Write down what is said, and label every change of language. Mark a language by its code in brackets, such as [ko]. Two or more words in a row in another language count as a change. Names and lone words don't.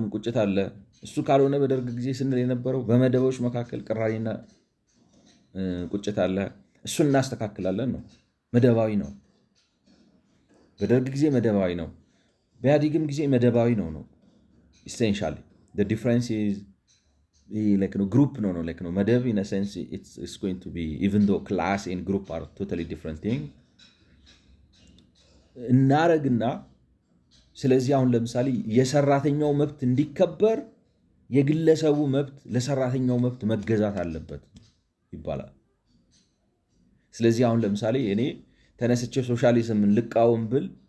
[am] ቁጭት አለ። እሱ ካልሆነ በደርግ ጊዜ ስንል የነበረው በመደቦች መካከል ቅራኔና ቁጭት አለ። እሱን እናስተካክላለን ነው። መደባዊ ነው። በደርግ ጊዜ መደባዊ ነው። በኢህአዴግም ጊዜ መደባዊ ነው። ኢሴንሻሊ [en] the difference is [am] ግሩፕ ነው መደብ [en] in a sense it's going to be even though class and group are totally different thing [am] እናረግና ስለዚህ አሁን ለምሳሌ የሰራተኛው መብት እንዲከበር የግለሰቡ መብት ለሰራተኛው መብት መገዛት አለበት ይባላል። ስለዚህ አሁን ለምሳሌ እኔ ተነስቼ ሶሻሊዝምን ልቃወም ብል